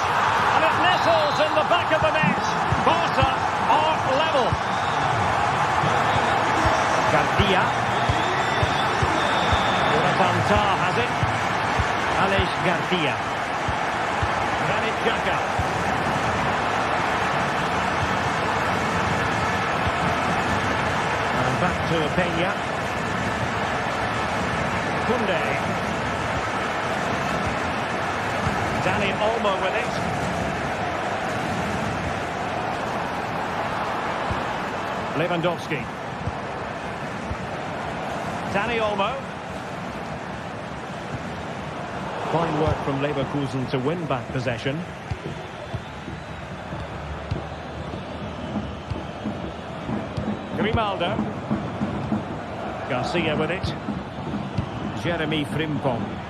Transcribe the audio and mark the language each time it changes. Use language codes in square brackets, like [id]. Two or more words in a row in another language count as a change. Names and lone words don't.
[en] And it nestles in the back of the net. Barca are level. Garcia. Jonathan Tah has it. Aleix Garcia. Granit Xhaka. And back to Peña. Koundé. Dani Olmo with it. Lewandowski. Dani Olmo. Fine work from Leverkusen to win back possession. Grimaldo. Garcia with it. Jeremy Frimpong.